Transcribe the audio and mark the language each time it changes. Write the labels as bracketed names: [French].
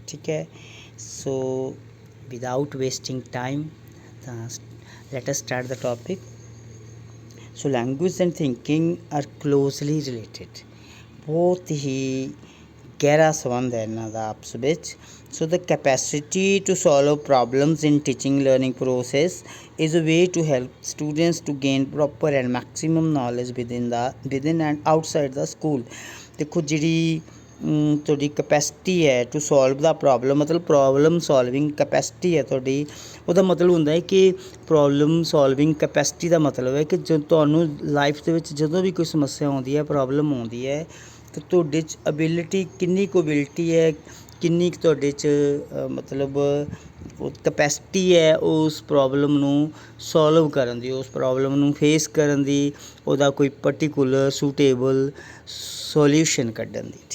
[Punjabi] ਠੀਕ ਹੈ, [English] So without wasting time ਤਾਂ let us start the topic. So language and thinking are closely related, [Punjabi] ਬਹੁਤ ਹੀ ਗਹਿਰਾ ਸੰਬੰਧ ਹੈ ਇਹਨਾਂ ਦਾ ਆਪਸ ਵਿੱਚ। [English] So the capacity to solve problems in teaching learning process is a way to help students to gain proper and maximum knowledge within and outside the school। [Punjabi] ਦੇਖੋ ਜਿਹੜੀ ਤੁਹਾਡੀ ਕਪੈਸਿਟੀ ਹੈ [English] to solve the problem, [Punjabi] ਮਤਲਬ problem solving capacity ਹੈ ਤੁਹਾਡੀ। ਉਹਦਾ ਮਤਲਬ ਹੁੰਦਾ ਹੈ ਕਿ ਪ੍ਰੋਬਲਮ ਸੋਲਵਿੰਗ ਕਪੈਸਿਟੀ ਦਾ ਮਤਲਬ ਹੈ ਕਿ ਜੋ ਤੁਹਾਨੂੰ ਲਾਈਫ ਦੇ ਵਿੱਚ ਜਦੋਂ ਵੀ ਕੋਈ ਸਮੱਸਿਆ ਆਉਂਦੀ ਹੈ, ਪ੍ਰੋਬਲਮ ਆਉਂਦੀ ਹੈ ਤਾਂ ਤੁਹਾਡੇ 'ਚ ਅਬਿਲਿਟੀ ਕਿੰਨੀ ਕੁ ਅਬਿਲਿਟੀ ਹੈ, ਕਿੰਨੀ ਕੁ ਤੁਹਾਡੇ 'ਚ ਮਤਲਬ ਉਹ ਕਪੈਸਿਟੀ ਹੈ ਉਸ ਪ੍ਰੋਬਲਮ ਨੂੰ ਸੋਲਵ ਕਰਨ ਦੀ, ਉਸ ਪ੍ਰੋਬਲਮ ਨੂੰ ਫੇਸ ਕਰਨ ਦੀ, ਉਹਦਾ ਕੋਈ ਪਰਟੀਕੂਲਰ ਸੂਟੇਬਲ ਸੋਲਿਊਸ਼ਨ ਕੱਢਣ ਦੀ।